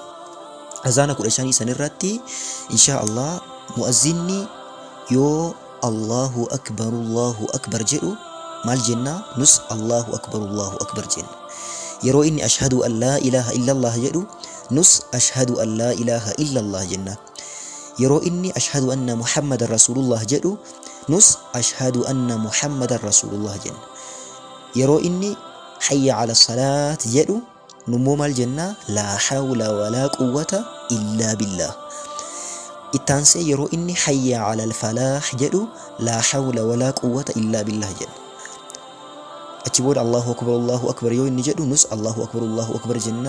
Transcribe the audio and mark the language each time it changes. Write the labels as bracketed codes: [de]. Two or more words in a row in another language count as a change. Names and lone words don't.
[om] Azaana 15 sanirratti [ar] إن شاء الله [om] mu'azzinni yoo [ar] الله أكبر [om] jedhu maal jenna? Nus [ar] الله أكبر [om] jenna. yeroo inni [ar] أشهد أن لا إله إلا الله [om] jedhu nus [ar] أشهد أن لا إله إلا الله [om] jenna. yeroo inni [ar] أشهد أن محمدا رسول الله [om] jedhu nus [ar] أشهد أن محمدا رسول الله [om] jenna. yeroo inni [ar] حي على الصلاة [om] jedhu nummoo maal jenna? [ar] لا حول ولا قوة إلا بالله. [om] ittaansee yeroo inni [ar] حي على الفلاح [om] jedhu [ar] لا حول ولا قوة إلا بالله [om] jenna. achi booda [ar] الله أكبر [om] yoo inni jedhu nus [ar] الله أكبر [om] jenna.